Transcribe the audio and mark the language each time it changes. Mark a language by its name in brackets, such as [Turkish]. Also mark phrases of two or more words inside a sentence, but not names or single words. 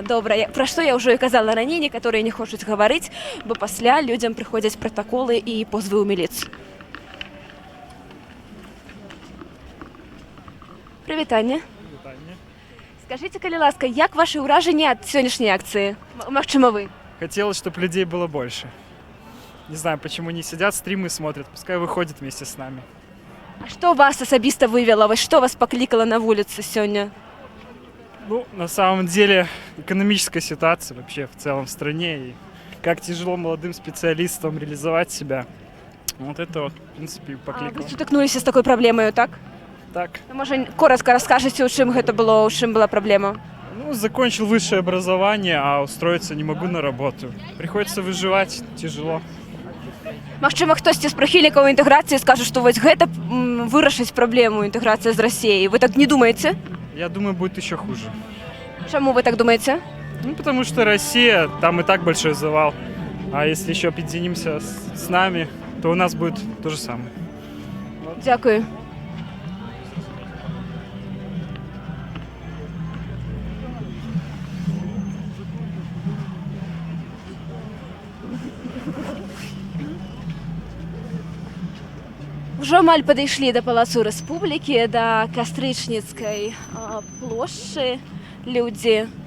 [Belarusian] Пра што я ўжо і казала раней, некаторыя не хочуць гаварыць, бо пасля людзям прыходзяць пратаколы і позвы ў міліцыю. Прывітанне. Скажите, калі ласка, як ваши ўражанні ад сённяшняй акцыі? Магчыма, вы? [Russian] Хотелось, чтобы людей было больше. Не знаю, почему не сидят, стримы смотрят, пускай выходят вместе с нами. [Belarusian] А што вас асабіста вывела? Што вас паклікала на вуліцы сёння? [Russian] Ну, на самом деле, экономическая ситуация вообще в целом в стране, и как тяжело молодым специалистам реализовать себя. Вот это вот, в принципе, покликало. [Belarusian] Вы сутыкнуліся з такой праблемаю, так? Так. Можа, коротко раскажаце, у чым гэта было, у чым была праблема? [Russian] Ну, закончил высшее образование, а устроиться не могу на работу. Приходится выживать, тяжело. [Belarusian] Магчыма, хтосьці з прыхільнікаў інтэграцыі скажа, што вось гэта вырашыць праблему інтэграцыі з Расіяй. Вы так не думаете? [Russian] Я думаю, будет еще хуже. Чему вы так думаете? Ну, потому что Россия, там и так большой завал. А если еще объединимся с нами, то у нас будет то же самое. Вот. [Belarusian] Дякую. Ужо амаль падышлі да палацу Рэспублікі, да Кастрычніцкай плошчы людзі.